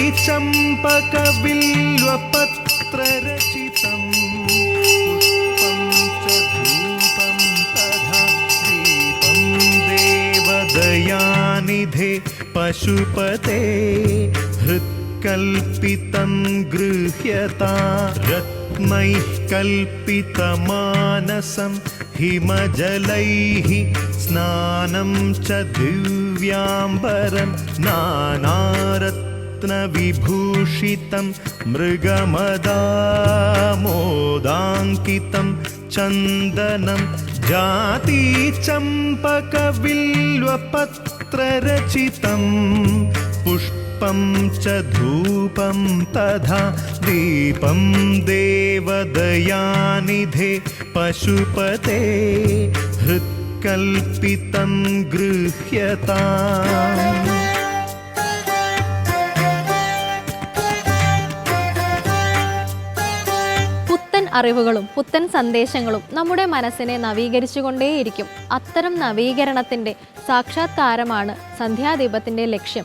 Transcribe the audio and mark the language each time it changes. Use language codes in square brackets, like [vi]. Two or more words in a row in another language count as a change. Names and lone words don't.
[sa] ചമ്പകബില്വപത്രരചിതം പുഷ്പം ച ധൂപം തഥാ ദീപം ദേവദയാനിധേ പശുപതേ ഹൃത്കൽപിതം ഗൃഹ്യതാ रत्नैः कल्पितमानसं हिमजलैः स्नानं च दिव्याम्बरं नानारत्नविभूषितं मृगमदामोदाङ्कितं चन्दनं जातिचम्पकबिल्वपत्ररचितं पुष्पं च धूपं तथा दीपं देवदयानिधे पशुपते हृत्कल्पितं गृह्यताम् [ml] പുത്തൻ അറിവുകളും പുത്തൻ സന്ദേശങ്ങളും നമ്മുടെ മനസ്സിനെ നവീകരിച്ചുകൊണ്ടേയിരിക്കും. അത്തരം നവീകരണത്തിൻ്റെ സാക്ഷാത്കാരമാണ് സന്ധ്യാദീപത്തിൻ്റെ ലക്ഷ്യം.